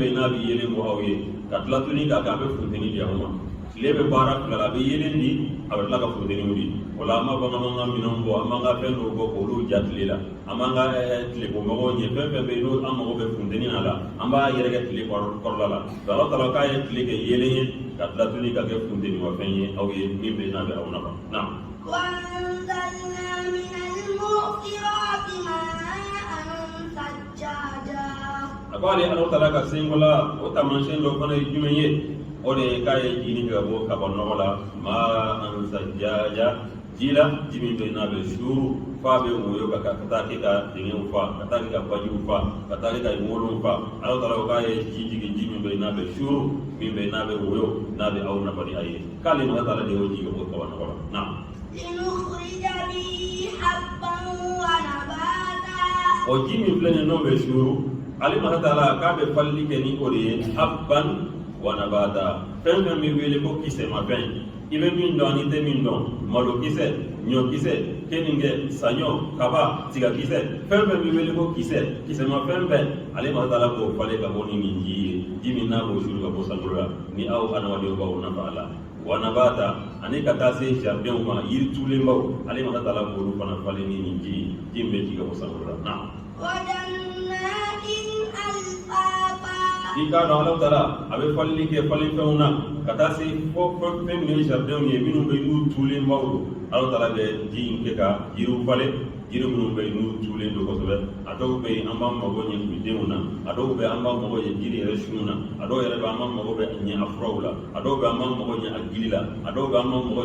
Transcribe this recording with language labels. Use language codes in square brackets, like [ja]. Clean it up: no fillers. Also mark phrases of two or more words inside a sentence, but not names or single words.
[bm] n'a bɛ yeelen bɔ aw ye ka tila tuguni k'a kɛ a bɛ funteni di aw ma tile bɛ baara fila la a bɛ yeelen di a bɛ tila ka funteniw di o la an b'a fɔ an b'an ka minɛnw bɔ an b'an ka fɛn dɔw bɔ k'olu ja tile la an b'an ka tilebɔmɔgɔw ɲɛ fɛn fɛn bɛ yen n'o an mago bɛ funteni na la an b'a yɛrɛkɛ tile kɔrɔla la Ala ta'ala k'a ye tile kɛ yeelen ye ka tila tuguni ka kɛ funtenimafɛn ye aw ye min bɛ n'a bɛ aw nafa naam [ar] وأنزلنا من المعصرات ماء ثجاجا [bm] a ko ale Ala ta'ala ka senkola o taamasiyɛn dɔ fana ye jumɛn ye o de ye k'a ye jini ka bɔ kaba nɔgɔ la [ar] ماء ثجاجا [bm] ji la ji min bɛ n'a bɛ suuru f'a bɛ woyo ka taa kɛ ka dingɛw fa ka taa kɛ ka bajiw fa ka taa kɛ ka ŋolow fa Ala ta'ala ko k'a ye ji jigin ji min bɛ n'a bɛ suuru min bɛ n'a bɛ woyo n'a bɛ aw nafa ni a ye k'ale Ala ta'ala de y'o ji ka bɔ kaba nɔgɔ la naam [ar] لنخرج به حبا ونباتا [bm] o ji min filɛ nin n'o bɛ suuru ale Ala ta'ala k'a bɛ falili kɛ ni o de ye [ar] حبا ونباتا [bm] fɛn fɛn bɛ wele ko kisɛmafɛn i bɛ min dɔn ani tɛ min dɔn malokisɛ ɲɔkisɛ keninge saɲɔ kaba tigakisɛ fɛn fɛn bɛ wele ko kisɛmafɛn bɛɛ ale Ala ta'ala k'o falen ka bɔ ni nin ji ye ji min n'a b'o suuru ka bɔ sankolo la ni aw adamadenw b'aw nafa a la [ar] ونباتا [bm] ani ka taa se jardinw ma yiri tuulenbaw ale Ala ta'ala b'olu fana falen ni nin ji ji min bɛ ji ka bɔ sankolo la naam [ar] وجنات ألفافا [bm] i k'a dɔn Ala ta'ala a bɛ falili kɛ falenfɛnw na ka taa se fɔ fɛn minnu ye jardinw ye minnu bɛ n'u tuulenbaw don Ala ta'ala bɛ ji in kɛ ka yiriw falen jiri minnu bɛ yen n'u tuulen don kosɛbɛ a dɔw bɛ yen an b'an mago ɲɛ kulidenw na a dɔw bɛ an b'an mago ɲɛ jiri yɛrɛ sun na a dɔw yɛrɛ bɛ an b'an mago bɛ ɲɛ a furaw la a dɔw bɛ an b'an mago ɲɛ a gili la a dɔw bɛ an b'an mago